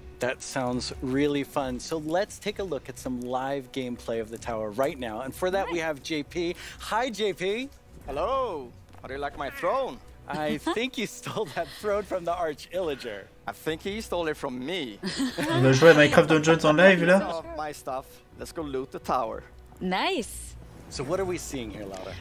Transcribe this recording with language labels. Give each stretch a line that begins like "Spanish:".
English: That sounds really fun. So let's take a look at some live gameplay of the tower right now. And for that, we have JP. Hi, JP. Hello. How do you like my throne? I think you stole that throne from the Arch Illager. I think he stole it from me.
French: Il va jouer à Minecraft Dungeons en live là.
English: My stuff. Let's go loot the tower. Nice. So what are we seeing here, Laura?